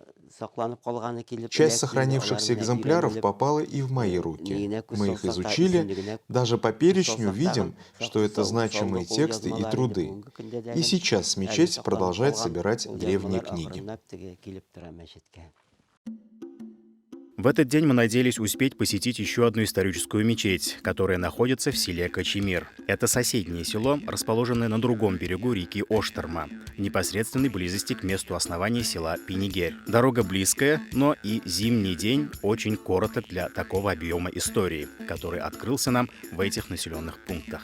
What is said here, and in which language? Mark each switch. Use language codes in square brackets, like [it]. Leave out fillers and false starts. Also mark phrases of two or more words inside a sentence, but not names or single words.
[tt] сакланып калганы килеп [ru] Часть [tt] элек, [ru] сохранившихся [tt] алар менә [ru] экземпляров [tt] өйрәнелеп, [ru] попала и в мои руки. [tt] нигенә күз [ru] Мы их [tt] салсак та [ru] изучили. [tt] исемлегенә [ru] Даже по [tt] күз [ru] перечню [tt] салсак [ru] видим, [tt] тагын [ru] что это [tt] шактый [ru] значимые [tt] саулык ул [ru] тексты и [tt] язмалар иде [ru] труды. [tt] бүгенге көндә дә [ru] И сейчас [tt] әле [ru] мечеть [tt] сакланып [ru] продолжает [tt] калган [ru] собирать [tt] ул [ru] древние [tt] язмалар [ru] книги. [tt] акрынлап теге килеп тора мәчеткә. [ru] В этот день мы надеялись успеть посетить еще одну историческую мечеть, которая находится в селе Качемир. Это соседнее село, расположенное на другом берегу реки Оштерма, в непосредственной близости к месту основания села Пинигерь. Дорога близкая, но и зимний день очень короток для такого объема истории, который открылся нам в этих населенных пунктах.